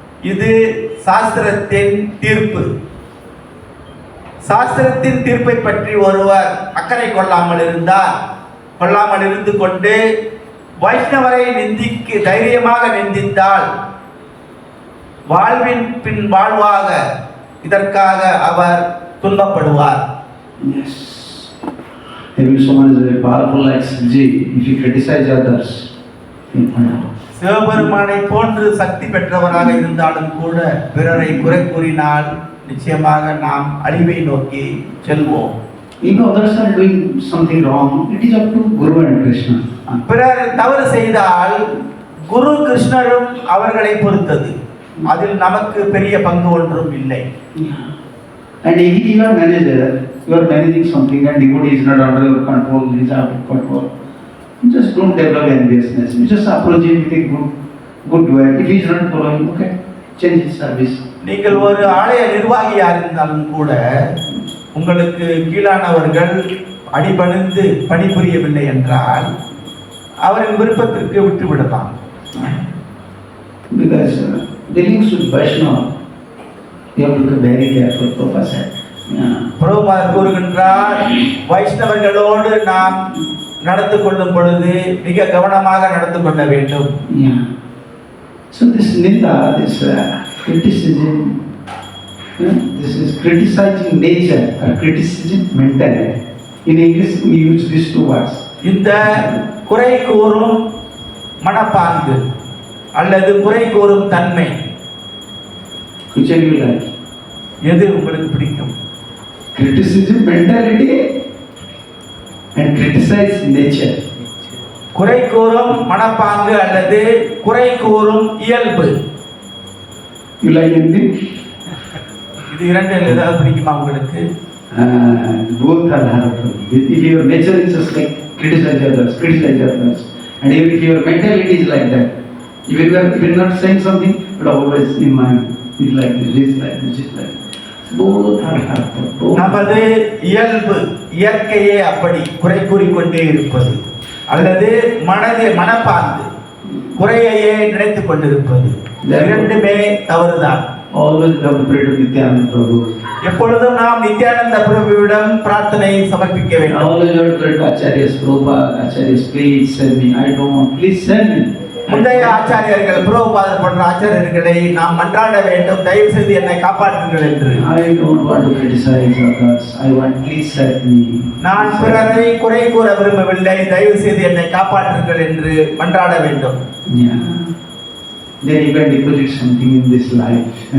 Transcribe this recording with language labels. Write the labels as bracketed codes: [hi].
[ta] இது சாஸ்திரத்தின் தீர்ப்பு. சாஸ்திரத்தின் தீர்ப்பை பற்றி ஒருவர் அக்கறை கொள்ளாமல் இருந்தால் கொள்ளாமல் இருந்து கொண்டு வைஷ்ணவரை தைரியமாக நிந்தித்தால் வாழ்வின் பின் வாழ்வாக இதற்காக அவர் துன்பப்படுவார். [en] Yes. Maybe someone is very powerful like Siji. If you criticize others, [ta] சிவபெருமானை போன்று சக்தி பெற்றவராக இருந்தாலும் கூட பிறரை குறை கூறினால் நிச்சயமாக நாம் அழிவை நோக்கி செல்வோம். [en] if others are doing something wrong, it is up to Guru and Krishna. [ta] பிறர் தவறு செய்தால் குரு கிருஷ்ணரும் அவர்களை பொறுத்தது, அதில் நமக்கு பெரிய பங்கு ஒன்றும் இல்லை. [en] And if you are manager, you are managing something and devotee is not under your control, he is out of control. You just don't develop enviousness. You just approach him with a good way. If he is not following, okay, change his service. [ta] நீங்கள் ஒரு ஆலய நிர்வாகியாக இருந்தாலும் கூட உங்களுக்கு கீழானவர்கள் அடிபணிந்து பணிபுரியவில்லை என்றால் அவரின் விருப்பத்திற்கு விட்டுவிடலாம். [en] Because dealing with Vaishnava, you have to be very careful. Prabhupada said. [ta] பிரபுபாதர் கூறுகின்றார், வைஷ்ணவர்களோடு நாம் நடந்து கொள்ளும் பொழுது மிக கவனமாக நடந்து கொள்ள வேண்டும். [en] Yeah. So this ninda, this criticism, this is criticizing nature or criticizing mentality. In English, we use these two words. [ta] இந்த குறை கூறும் மனப்பாங்கு அல்லது குறை கூறும் தன்மை, [en] Which are you like? [ta] எது உங்களுக்கு பிடிக்கும்? [en] Criticism mentality and criticize nature. [ta] குறை கூறும் மனப்பாங்கு அல்லது குறை கூறும் இயல்பு, [en] You like anything? [ta] இது இரண்டில் ஏதாவது பிடிக்குமா உங்களுக்கு? [en] Both are harmful. If your nature is just like criticize others, and if your mentality is like that, if you are not saying something, but always in mind, it's like this, like this, like this. Both are harmful. [ta] நமது இயல்பு இயற்கையே அப்படி குறை கூறிக்கொண்டே இருப்பது அல்லது மனப்பாங்கு குறையையே நினைத்துக் கொண்டிருப்பது, இரண்டுமே தவறுதான். [en] Always have to pray to Nityananda Prabhu. [ta] எப்பொழுதும் நாம் நித்யானந்த பிரபுவிடம் பிரார்த்தனை சமர்ப்பிக்க வேண்டும். [en] Always have to pray to Acharyas, Prabhupada, Acharyas, please send me. I don't want, please send me. [ta] முந்தைய ஆச்சாரியர்கள் பிரபுபாதர் போன்ற ஆச்சாரியர்களை நாம் மன்றாட வேண்டும், தயவு செய்து என்னை காப்பாற்றுங்கள் என்று. [en] I don't want to criticize others. I want, please send me. [ta] நான் பிறரை குறை கூற விரும்பவில்லை, தயவு செய்து என்னை காப்பாற்றுங்கள் என்று மன்றாட வேண்டும். [en] Yeah. Then you can deposit something in this life.